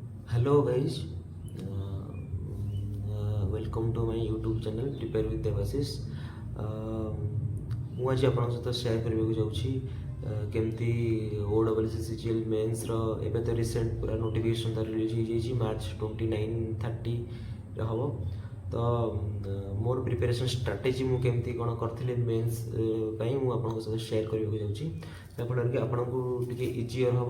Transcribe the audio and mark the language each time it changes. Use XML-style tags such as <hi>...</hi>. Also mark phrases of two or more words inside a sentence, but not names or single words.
<en>Hello guys, welcome to my YouTube channel Prepare with Devasis।</en> <or>ମୁଁ ଆଜି ଆପଣଙ୍କ ସହିତ ସେୟାର କରିବାକୁ ଯାଉଛି କେମିତି OSSC CGL ମେନ୍ସର ଏବେ ତ ରିସେଣ୍ଟ ପୁରା ନୋଟିଫିକେସନ୍ ତାର ରିଲିଜ୍ ହେଇଯାଇଛି ମାର୍ଚ୍ଚ 29-30ରେ ହେବ। ତ ମୋର</or> <en>preparation strategy</en> <or>ମୁଁ କେମିତି କ'ଣ କରିଥିଲି ମେନ୍ସ ପାଇଁ ମୁଁ ଆପଣଙ୍କ ସହିତ ସେୟାର କରିବାକୁ ଯାଉଛି, ଯାହାଫଳରେ କି ଆପଣଙ୍କୁ ଟିକେ ଇଜିଅର୍ ହେବ।</or>